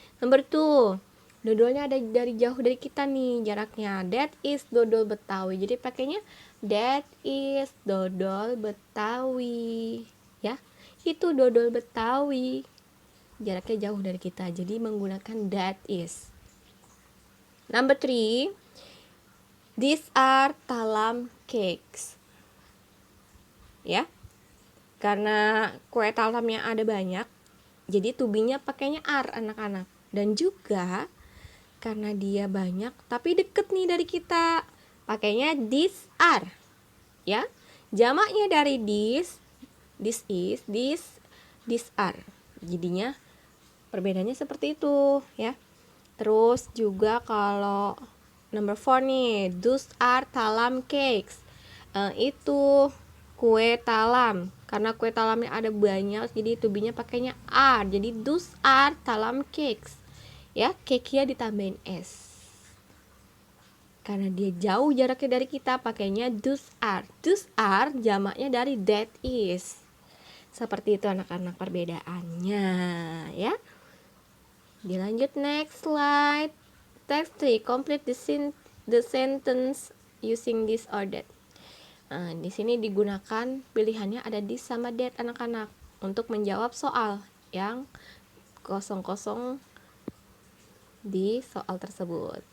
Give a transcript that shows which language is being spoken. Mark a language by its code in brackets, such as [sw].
[en] Number two, [id] dodolnya ada dari jauh dari kita nih jaraknya. [en] That is dodol Betawi. [id] Jadi pakainya [en] that is dodol Betawi. [id] Ya, Itu dodol Betawi. Jaraknya jauh dari kita, jadi menggunakan that is. [en] Number 3, these are talam cakes. [id] Ya, karena kue talamnya ada banyak, jadi tubinya pakainya are anak-anak. Dan juga karena dia banyak tapi deket nih dari kita, pakainya these are. Ya, jamaknya dari this is, these are. Jadinya perbedaannya seperti itu ya. Terus juga kalau number 4 nih, [en] those are talam cakes. [id] Itu kue talam. Karena kue talamnya ada banyak, jadi tubinya pakainya are. Jadi [en] those are talam cakes. [id] Ya, cake-nya ditambahin s. Karena dia jauh jaraknya dari kita, pakainya those are. [en] Those are [id] jamaknya dari [en] that is. [id] Seperti itu anak-anak perbedaannya ya. Dilanjut [en] next slide. Text 3, complete the sentence using this or that. [id] Di sini digunakan pilihannya ada this sama that anak-anak untuk menjawab soal yang kosong-kosong di soal tersebut.